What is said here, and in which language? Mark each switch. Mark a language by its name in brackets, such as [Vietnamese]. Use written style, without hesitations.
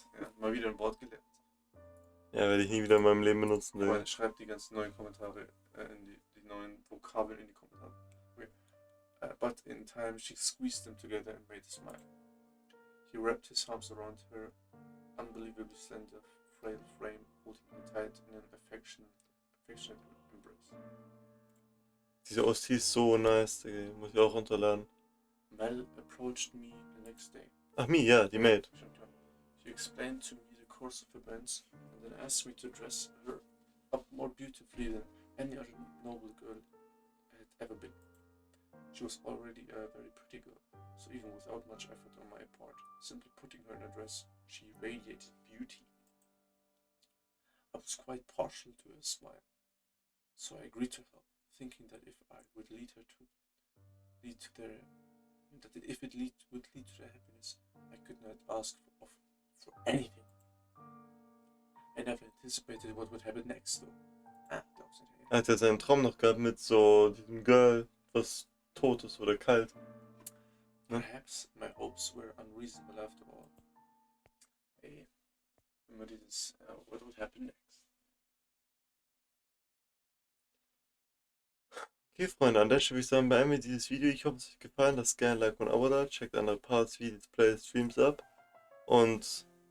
[German] Ja, mal wieder ein Wort gelernt. Ja, werde ich nie wieder in meinem Leben benutzen, Digga. Aber schreibt die ganzen neuen Kommentare, die neuen Vokabeln in die Kommentare. Okay. [English] But in time she squeezed them together and made a smile. He wrapped his arms around her unbelievably slender, frail frame, holding her tight in an affectionate embrace. [German] Diese OST ist so nice, Digga. Muss ich auch runterladen. [English] Mel approached me the next day. [German] Ach, me, ja, die Maid. [English] She explained to me the course of events and then asked me to dress her up more beautifully than any other noble girl had ever been. She was already a very pretty girl, so even without much effort on my part, simply putting her in a dress, she radiated beauty. I was quite partial to her smile, so I agreed to help, thinking that if I would lead to their happiness, I could not ask for anything. I never anticipated what would happen next, though. That was it. [German] Er hat ja seinen Traum noch gehabt mit so diesem Girl, was tot ist oder kalt. Ne? [English] Perhaps my hopes were unreasonable after all. [German] Hey, immer dieses, [English] what would happen next? [German] Okay, Freunde, an der Stelle würde ich sagen, beenden wir dieses Video. Ich hoffe, es hat euch gefallen. Lasst gerne ein Like und ein Abo da. Checkt andere Parts, Videos, Plays, Streams ab. Und...